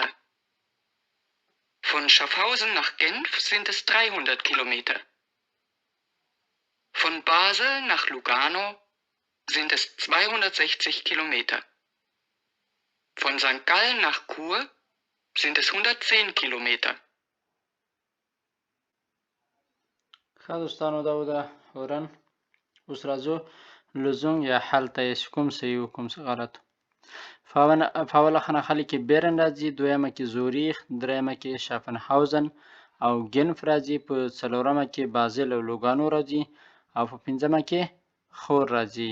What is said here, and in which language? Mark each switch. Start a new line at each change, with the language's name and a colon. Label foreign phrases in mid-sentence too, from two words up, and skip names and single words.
German: Von Schaffhausen nach Genf sind es 300 Kilometer. Von Basel nach Lugano sind es 260 Kilometer. Von St. Gallen nach Chur sind es 110 Kilometer.
Pashto: ښه دوستانو دا و د هورن. اوس راځو لزوم یا حل ته یې چې کوم صحیح و کوم غلط. په اوله خانه کې بیرن راځي، دویمه کې زوریخ، دریمه کې شافنهاوزن او ګنف راځي، په څلورمه کې بازل او لوګانو راځي، او په پنځمه کې خور راځي.